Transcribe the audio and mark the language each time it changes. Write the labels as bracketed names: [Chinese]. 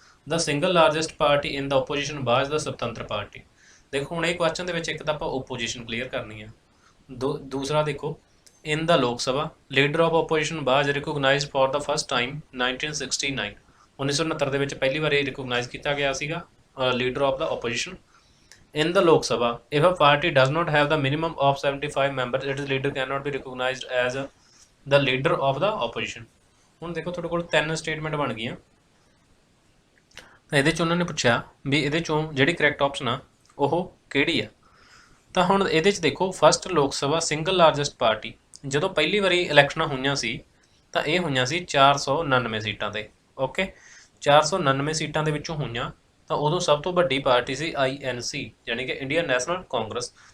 [English] ਦਾ single largest party in the opposition was the Swatantra party. [Punjabi] ਦੇਖੋ, ਹੁਣ ਇਹ ਕੁਐਸਚਨ ਦੇ ਵਿੱਚ ਇੱਕ ਤਾਂ ਆਪਾਂ ਓਪੋਜੀਸ਼ਨ ਕਲੀਅਰ ਕਰਨੀ ਆ। ਦੂਸਰਾ ਦੇਖੋ, [English] In the Lok Sabha leader of opposition was recognized for the first time 1969। [Punjabi] 1969 ਦੇ ਵਿੱਚ ਪਹਿਲੀ ਵਾਰ ਇਹ ਰਿਕੋਗਨਾਈਜ਼ ਕੀਤਾ ਗਿਆ ਸੀਗਾ [English] Leader of the opposition. In the Lok Sabha, if a party does not have the minimum of 75 members, its leader cannot be recognized as the leader of the opposition। [Punjabi] ਹੁਣ ਦੇਖੋ, ਤੁਹਾਡੇ ਕੋਲ 3 ਸਟੇਟਮੈਂਟ ਬਣ ਗਈਆਂ। ਤਾਂ ਇਹਦੇ 'ਚ ਉਹਨਾਂ ਨੇ ਪੁੱਛਿਆ ਵੀ ਇਹਦੇ 'ਚੋਂ ਜਿਹੜੀ ਕਰੈਕਟ ਆਪਸ਼ਨ ਆ ਉਹ ਕਿਹੜੀ ਆ। ਤਾਂ ਹੁਣ ਇਹਦੇ 'ਚ ਦੇਖੋ, ਫਸਟ ਲੋਕ ਸਭਾ ਸਿੰਗਲ ਲਾਰਜੈਸਟ ਪਾਰਟੀ, ਜਦੋਂ ਪਹਿਲੀ ਵਾਰੀ ਇਲੈਕਸ਼ਨਾਂ ਹੋਈਆਂ ਸੀ ਤਾਂ ਇਹ ਹੋਈਆਂ ਸੀ 499 ਸੀਟਾਂ 'ਤੇ। ਓਕੇ, 499 ਸੀਟਾਂ ਦੇ ਵਿੱਚੋਂ ਹੋਈਆਂ, ਤਾਂ ਉਦੋਂ ਸਭ ਤੋਂ ਵੱਡੀ ਪਾਰਟੀ ਸੀ INC, ਯਾਨੀ ਕਿ ਇੰਡੀਅਨ ਨੈਸ਼ਨਲ ਕਾਂਗਰਸ।